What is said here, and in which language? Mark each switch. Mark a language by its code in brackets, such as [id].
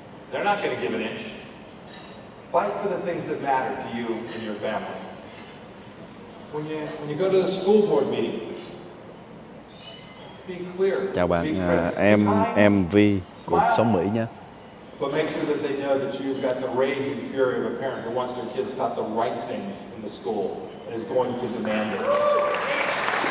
[en] They're not going to give an inch. Fight for the things that matter to you and your family. When you go to the school board meeting, be clear. [vi] Chào bạn MV cuộc sống Mỹ nhé. [en] But make sure that they know that you've got the rage and fury of a parent who wants their kids taught the right things in the school and is going to demand it.